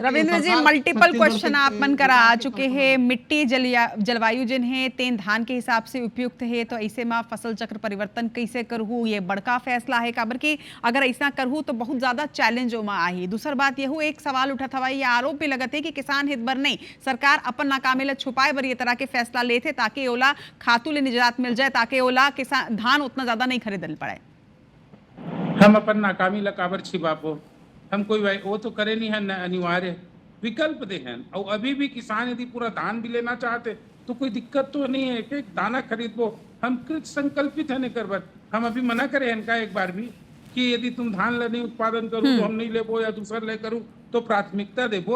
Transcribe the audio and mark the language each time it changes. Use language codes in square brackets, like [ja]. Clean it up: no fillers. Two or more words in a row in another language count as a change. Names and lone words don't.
[hne] रविंद्र जी, [en] multiple question [hne] आप मन करा आ चुके हैं। मिट्टी जलवायु जिन है तेन धान के हिसाब से उपयुक्त है, तो ऐसे में फसल चक्र परिवर्तन कैसे करहू? ये बड़का फैसला है, काबर की अगर ऐसा करहू तो बहुत ज्यादा चैलेंज में आई। दूसर बात यह एक सवाल उठा था, ये आरोप भी लगत है कि किसान हित बर नहीं, सरकार अपन नाकामी ला छुपाए बर ये तरह के फैसला लेते ताकि ओला खातू ले निजात मिल जाए, ताकि ओला किसान धान उतना ज्यादा नहीं खरीदल पड़े। हम अपन नाकामी ला काबर छिपाबो? हम कोई वो तो करे नहीं है, अनिवार्य विकल्प दे हैं। और अभी भी किसान यदि पूरा धान भी लेना चाहते तो कोई दिक्कत तो नहीं है कि दाना खरीदबो। हम कृत संकल्पित है कर बर। हम अभी मना करे इनका एक बार भी कि यदि तुम धान ला नहीं उत्पादन करूँ तो हम नहीं लेबो, या दूसरा ले करूँ तो प्राथमिकता देबो।